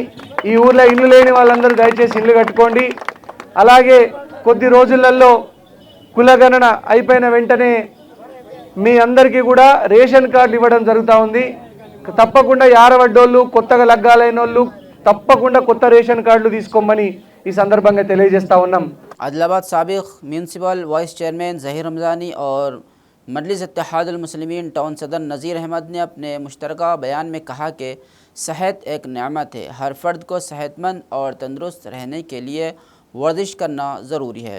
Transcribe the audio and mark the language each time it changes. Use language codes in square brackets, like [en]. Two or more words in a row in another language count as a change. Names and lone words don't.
[te] ఈ ఊర్లో ఇల్లు లేని వాళ్ళందరూ దయచేసి ఇల్లు కట్టుకోండి. అలాగే కొద్ది రోజులలో కులగణన అయిపోయిన వెంటనే మీ అందరికీ కూడా రేషన్ కార్డులు ఇవ్వడం జరుగుతూ ఉంది. తప్పకుండా యారవడ్డోళ్ళు, కొత్తగా లగ్గాలైన వాళ్ళు తప్పకుండా కొత్త రేషన్ కార్డులు తీసుకోమని ఈ సందర్భంగా తెలియజేస్తా ఉన్నాం. [ur] عادل سابق میونسپل وائس چیئرمین ظہیر رمضانی اور مجلس اتحاد المسلمین ٹاؤن صدر نذیر احمد نے اپنے مشترکہ بیان میں کہا کہ صحت ایک نعمت ہے، ہر فرد کو صحت مند اور تندرست رہنے کے لیے ورزش کرنا ضروری ہے۔